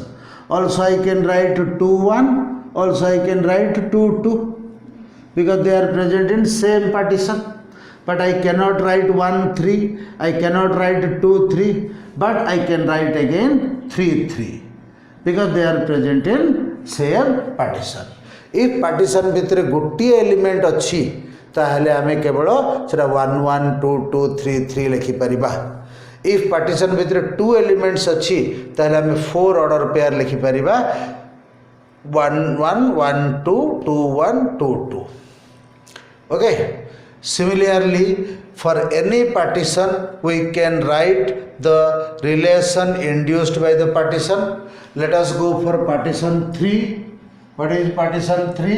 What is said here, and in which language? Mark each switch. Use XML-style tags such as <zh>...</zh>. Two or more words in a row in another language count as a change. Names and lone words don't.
<en>Also I can write 2, 1. Also I can write 2, 2. Because they are present in same partition. But I cannot write 1, 3. I cannot write 2, 3. But I can write again 3, 3. Because they are present in same partition. If partition</en> <or>ଭିତର ଗୋଟେ ଏଲିମେଣ୍ଟ ଅଛି ତାହାଲେ ଆମେ କେବଳ ସେଟା 1, 1, 2, 2, 3, 3 ଲେଖି ପାରିବା.</or> <en>If partition</en> <or>ଭିତର 2 ଏଲିମେଣ୍ଟସ ଅଛି ତାହାଲେ ଆମେ 4</or> <en>order pair</en> <or>ଲେଖି ପାରିବା 1, 1, 1, 2, 2, 1, 2, 2.</or> <en>Okay. Similarly, for any partition we can write the relation induced by the partition. Let us go for partition 3. What is partition 3?</en>